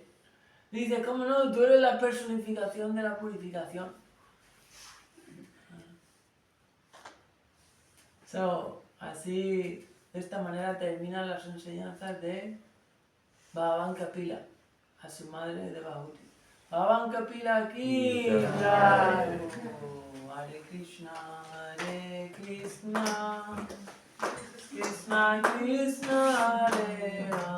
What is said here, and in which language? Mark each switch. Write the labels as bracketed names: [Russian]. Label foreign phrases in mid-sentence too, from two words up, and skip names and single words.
[Spanish] Dice, ¿cómo no? Tú eres la personificación de la purificación. Así, de esta manera terminan las enseñanzas de Bhagavan Kapila a su madre de Bhahuti. [Sanskrit] Bhagavan Kapila aquí, Hare Krishna, Krishna Krishna, Hare Hare.